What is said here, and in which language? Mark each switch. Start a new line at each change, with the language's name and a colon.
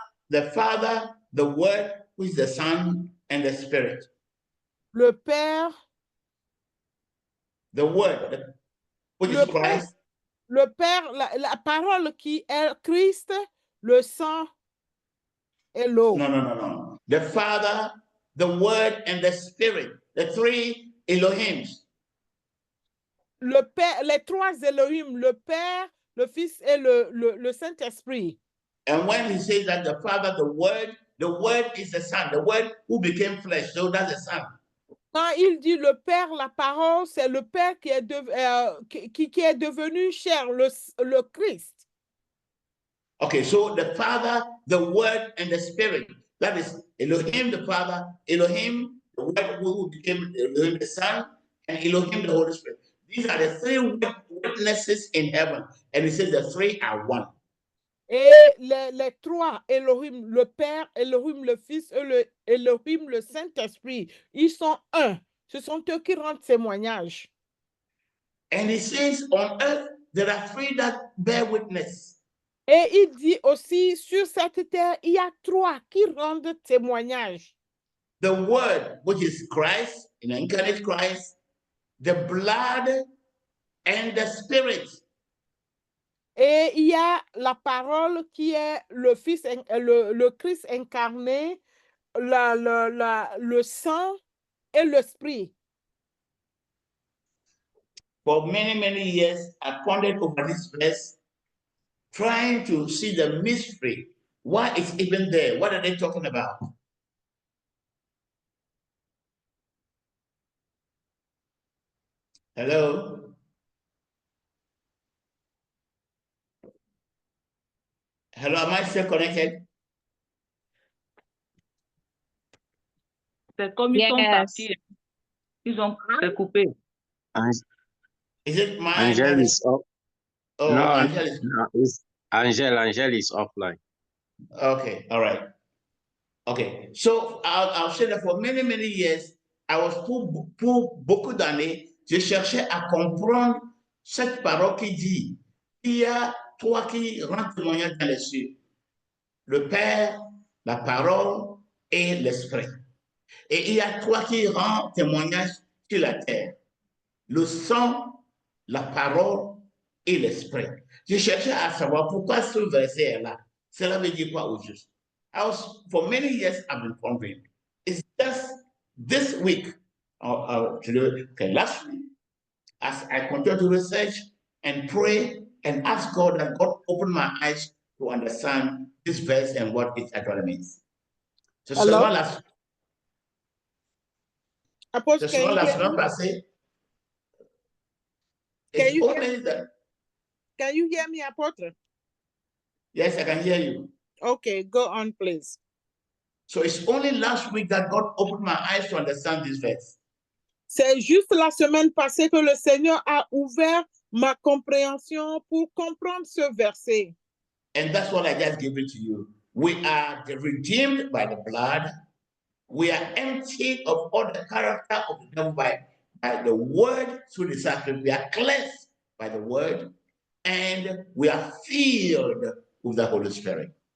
English: The Father, the Word, who is the Son, and the Spirit.
French: Le Père,
English: the Word, which is Christ.
French: Le Père, la parole qui est Christ, le sang et l'eau.
English: No. The Father, the Word, and the Spirit. The three Elohims.
French: Le Père, les trois Elohim, le Père, le Fils et le Saint-Esprit.
English: And when he says that the Father, the Word is the Son, the Word who became flesh, so that's the Son.
French: Quand il dit le Père, la parole, c'est le Père qui est, qui est devenu chair, le Christ.
English: Okay, so the Father, the Word, and the Spirit. That is Elohim, the Father, Elohim, the Word who became Elohim, the Son, and Elohim, the Holy Spirit. These are the three witnesses in heaven. And he says the three are one.
French: Et les trois, Elohim, le Père, Elohim, le Fils et Elohim, le Saint-Esprit, ils sont un. Ce sont eux qui rendent témoignage.
English: And he says on earth, there are three that bear witness.
French: Et il dit aussi, sur cette terre, il y a trois qui rendent témoignage.
English: The Word, which is Christ, incarnate Christ, the blood, and the Spirit.
French: Et il y a la parole qui est le Fils, le Christ incarné, le sang et l'esprit.
English: For many years, I pondered over this verse, trying to see the mystery. Why it's even there? What are they talking about? Hello? Hello, am I still connected?
French: C'est comme ils sont partis. Ils ont coupé.
English: Is it my Angel is off. Oh, No, Angel is... no, it's Angel is offline. Okay, all right. Okay, so I'll say that for many years, I was
French: pour beaucoup d'années, je cherchais à comprendre cette parole qui dit, il y a trois qui rendent témoignage dans les cieux, le Père, la parole et l'Esprit. Et il y a trois qui rendent témoignage sur la terre, le sang, la parole et l'Esprit. Je cherchais à savoir pourquoi ce verset est là. Cela veut dire quoi au juste?
English: For many years, I've been pondering. It's just this week, last week, as I continue to research and pray and ask God, that God open my eyes to understand this verse and what it actually means.
French: So seulement la semaine passée,
English: can you hear me, Apostle? Yes, I can hear you. Okay, go on, please. So it's only last week that God opened my eyes to understand this verse.
French: C'est juste la semaine passée que le Seigneur a ouvert ma compréhension pour comprendre ce verset.
English: And that's what I just gave it to you. We are redeemed by the blood. We are emptied of all the character of the devil by the word through the sacrament. We are cleansed by the word, and we are filled with the Holy Spirit.